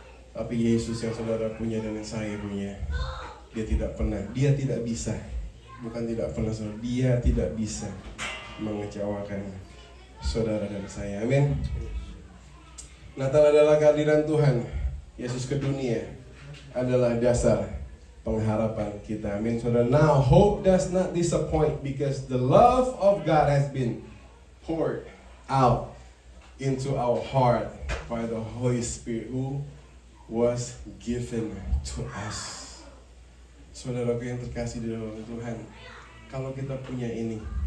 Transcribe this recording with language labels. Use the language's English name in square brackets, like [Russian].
[Indonesian] Tapi Yesus yang saudara punya dan yang saya punya, dia tidak bisa, bukan tidak pernah saudara, dia tidak bisa mengecewakan saudara dan saya. Amin. Natal adalah kehadiran Tuhan Yesus ke dunia, adalah dasar pengharapan kita. Amin saudara. [English] Now hope does not disappoint, because the love of God has been poured out into our heart by the Holy Spirit who was given to us. [Indonesian] Saudaraku yang terkasih di dalam Tuhan, kalau kita punya ini,